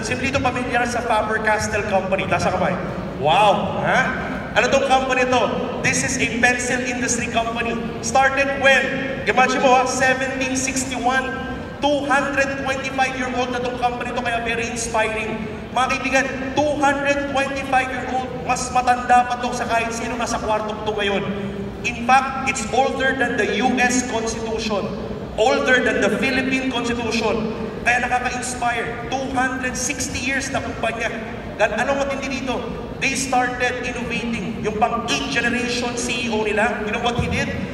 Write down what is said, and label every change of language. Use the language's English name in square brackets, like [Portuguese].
[Filipino] Simply ito pamilyar sa Faber-Castell company. Tasa kamay. Wow! Ha? Ano tong company to? [English] This is a pencil industry company. Started when? [Filipino] Imagine mo 1761. 225-year-old na itong company to, kaya [English] very inspiring. [Filipino] Mga kaibigan, 225-year-old, mas matanda pa to sa kahit sino nasa kwartong to ngayon. [English] In fact, it's older than the US Constitution, older than the Philippine Constitution. [Filipino] Kaya nakaka-inspire. 260 years na kumpanya. Dan anong matindi dito? [English] They started innovating. [Filipino] Yung pang [English] 8th generation CEO nila, you know what he did?